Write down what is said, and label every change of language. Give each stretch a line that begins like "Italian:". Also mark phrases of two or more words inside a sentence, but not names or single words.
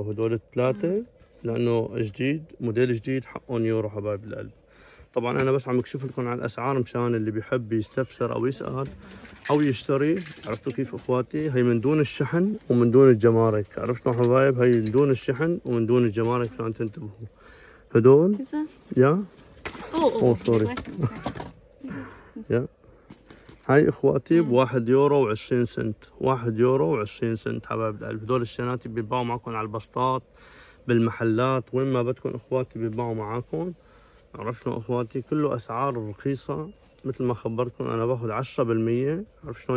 Arabic: هدول الثلاثة لأنه جديد، موديل جديد، حقهم يورو حبايب القلب. طبعا أنا بس عم بكشف لكم عن الأسعار مشان اللي بيحب يستفسر أو يسأل أو يشتري. عرفتوا كيف إخواتي؟ هي من دون الشحن ومن دون الجمارك. عرفتوا حبايب؟ هي من دون الشحن ومن دون الجمارك عشان تنتبهوا. هدول
Chinese: 这是
Arabic: يا 哦
English: sorry.
Chinese: 没关系没关系
Arabic: يا هاي اخواتي ب1 يورو و20 سنت. 1 يورو و20 سنت حبايب القلب. هدول الشناتي بيباعوا معكم على البسطات، بالمحلات، وين ما بدكم اخواتي بيباعوا معاكم. عرفت شلون اخواتي؟ كله اسعار رخيصة. مثل ما خبرتكم انا باخذ 10%. عرفت شلون؟